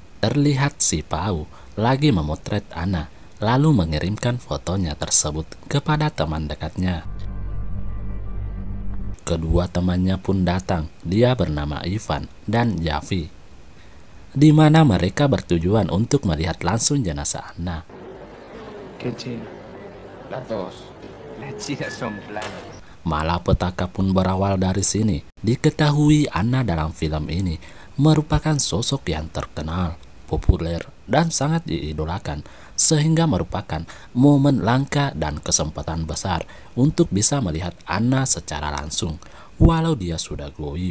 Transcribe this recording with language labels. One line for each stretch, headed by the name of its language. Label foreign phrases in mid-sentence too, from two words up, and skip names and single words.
Indonesian: Terlihat si Pau lagi memotret Anna, lalu mengirimkan fotonya tersebut kepada teman dekatnya. Kedua temannya pun datang. Dia bernama Ivan dan Javi, di mana mereka bertujuan untuk melihat langsung jenazah Anna.
Spanish: ¿Qué china? Las dos. Las chinas son planas.
Indonesian: Malapetaka pun berawal dari sini. Diketahui Anna dalam film ini merupakan sosok yang terkenal, populer, dan sangat diidolakan, sehingga merupakan momen langka dan kesempatan besar untuk bisa melihat Anna secara langsung, walau dia sudah goib.